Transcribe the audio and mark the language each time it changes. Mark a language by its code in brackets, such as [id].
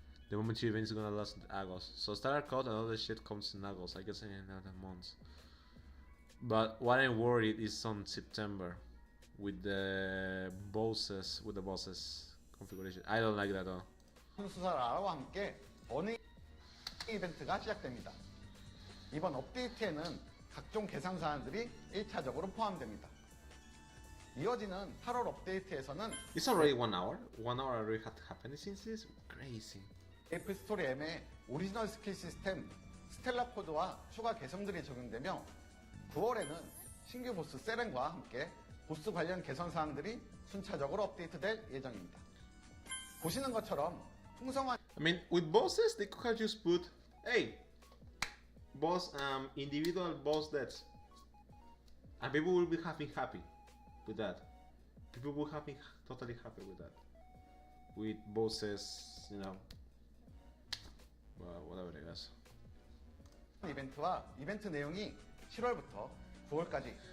[en] The moment event is gonna last August. So starter code and all the shit comes in August, I guess in another month. But what I'm worried is on September with the bosses configuration. I don't like that at all. [ko] 수사라와 함께 어느 이벤트가 시작됩니다. 이번 업데이트에는 각종 개선 사항들이 1차적으로 포함됩니다. 이어지는 8월 업데이트에서는 [en] It's already 1 hour. 1 hour already had happened since this. Crazy. [ko] 메이플 스토리 M의 오리지널 스킬 시스템 스텔라 코드와 추가 개성들이 적용되며 9월에는 신규 보스 세렌과 함께 보스 관련 개선 사항들이 순차적으로 업데이트될 예정입니다. 보시는 것처럼 풍성한 [en] I mean, with bosses, they could have just put, hey, boss, individual boss deaths, and people will be happy with that. People will be totally happy with that. With bosses, you know, well, whatever I guess. [ko] 이벤트와 이벤트 내용이 7월부터 9월까지